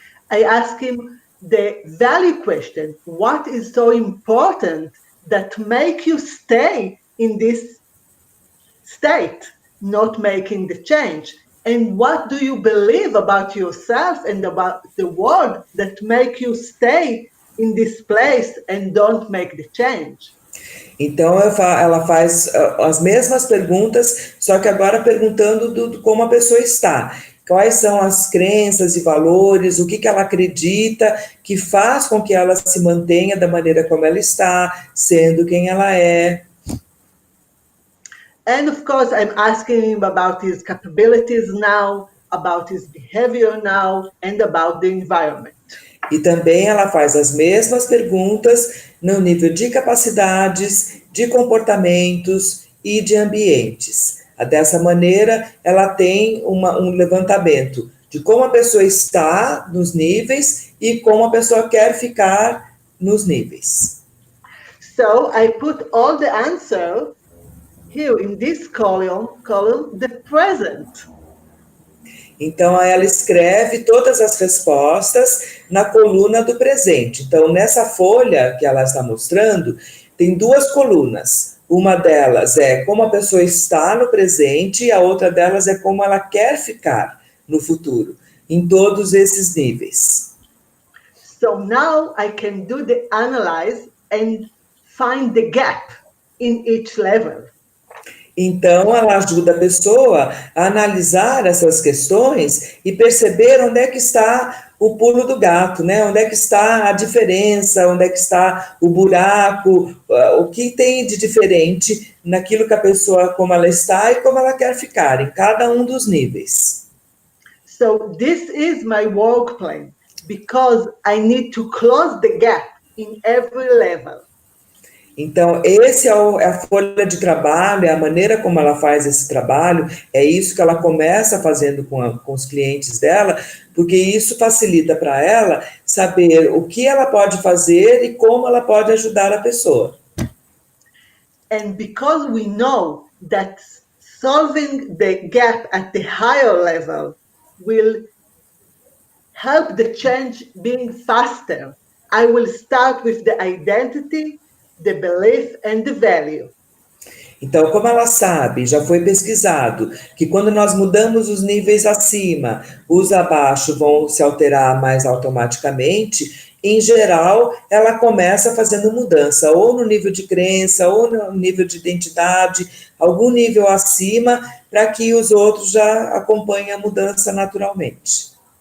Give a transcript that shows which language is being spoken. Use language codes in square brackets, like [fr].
[en] I ask him the value question. What is so important that make you stay in this state, not making the change? And what do you believe about yourself and about the world that make you stay in this place and don't make the change? [pt] Então, ela faz as mesmas perguntas, só que agora perguntando como a pessoa está. Quais são as crenças e valores, o que ela acredita que faz com que ela se mantenha da maneira como ela está, sendo quem ela é. [en] And of course, I'm asking him about his capabilities now, about his behavior now, and about the environment. [pt] E também ela faz as mesmas perguntas no nível de capacidades, de comportamentos e de ambientes. Dessa maneira, ela tem um levantamento de como a pessoa está nos níveis e como a pessoa quer ficar nos níveis. [en] So I put all the answer here in this column, the present. [pt] Então, ela escreve todas as respostas na coluna do presente. Então, nessa folha que ela está mostrando, tem duas colunas. Uma delas é como a pessoa está no presente e a outra delas é como ela quer ficar no futuro, em todos esses níveis. [en] So now I can do the analyze and find the gap in each level. [pt] Então, ela ajuda a pessoa a analisar essas questões e perceber onde é que está o pulo do gato, né? Onde é que está a diferença, onde é que está o buraco, o que tem de diferente naquilo que a pessoa, como ela está e como ela quer ficar, em cada um dos níveis. [en] So this is my work plan, because I need to close the gap in every level. [pt] Então, esse é a folha de trabalho, é a maneira como ela faz esse trabalho, é isso que ela começa fazendo com os clientes dela, porque isso facilita para ela saber o que ela pode fazer e como ela pode ajudar a pessoa. [en] And because we know that solving the gap at the higher level will help the change being faster, I will start with the identity, the belief and the value. [pt] Então, como ela sabe, já foi pesquisado, que quando nós mudamos os níveis acima, os abaixo vão se alterar mais automaticamente, em geral, ela começa fazendo mudança, ou no nível de crença, ou no nível de identidade, algum nível acima, para que os outros já acompanhem a mudança naturalmente.